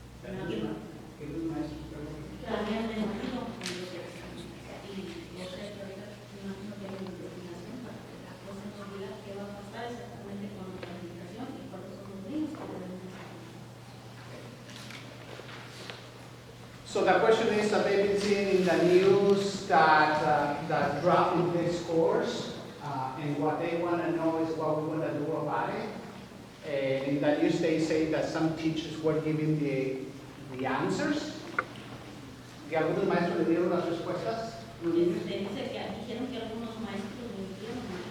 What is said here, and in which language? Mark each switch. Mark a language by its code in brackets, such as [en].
[es] Que habían demolido los exámenes. Y yo sé que ahorita imagino que hay una investigación para que la cosa nos diga qué va a pasar exactamente con la calificación y cuáles son los niños que deben estar. [en] So the question is that they've been seeing in the news that drop in the scores, and what they want to know is what we want to do about it. In the news they say that some teachers were giving the answers. [es] ¿Que algunos maestros le dieron las respuestas? Dice que dijeron que algunos maestros mintieron.